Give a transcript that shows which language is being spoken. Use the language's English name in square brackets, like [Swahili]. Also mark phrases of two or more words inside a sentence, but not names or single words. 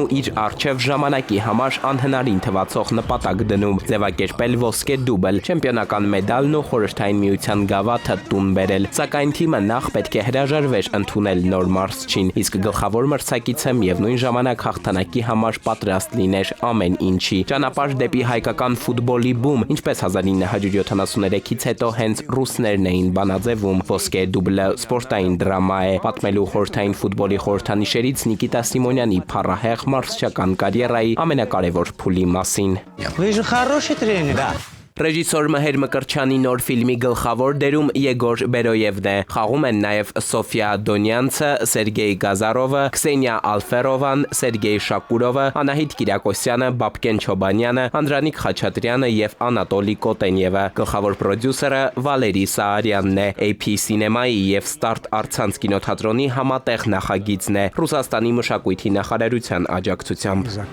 [Armenian] իր առջև ժամանակի համար անհնարին թվացող նպատակ դնում՝ ձևակերպել ոսկե դուբլ, չեմպիոնական մեդալն ու Խորհրդային Միության գավաթը տուն բերել։ Սակայն թիմը նախ պետք է հրաժարվեր ընդունել նոր մարզչին, իսկ գլխավոր մրցակիցը միևնույն ժամանակ հաղթանակի համար պատրաստ լիներ ամեն ինչի։ Ճանապարհ դեպի հայկական ֆուտբոլի բում, ինչպես 1973-ից հետո հենց ռուսներն էին բանաձևում։ Ոսկե դուբլը սպորտային դրամա է, պատմելու խորհրդային ֆուտբոլի խորհրդանիշերից Նիկիտա Սիմոնյանի փառահեղ մարզչական կարիերայի ամենակարևոր փուլի մասին։ [Russian] Вы же хороший тренер. Да. [Armenian] Ռեժիսոր Մհեր Մկրտչյանի նոր ֆիլմի գլխավոր դերում Եգոր Բերոևն է։ Խաղում են նաև Սոֆիա Դոնյանցը, Սերգեյ Գազարովը, Քսենիա Ալֆերովան, Սերգեյ Շակուրովը, Անահիտ Կիրակոսյանը, Բաբկեն Չոբանյանը, Անդրանիկ Խաչատրյանը եւ Անատոլի Կոտենյևը։ Գլխավոր պրոդյուսերը Վալերի Սահարյանն է։ AP Սինեմայի եւ Start Artsans կինոթատրոնի համատեղ նախագիծն է Ռուսաստանի մշակույթի նախարարության աջակցությամբ։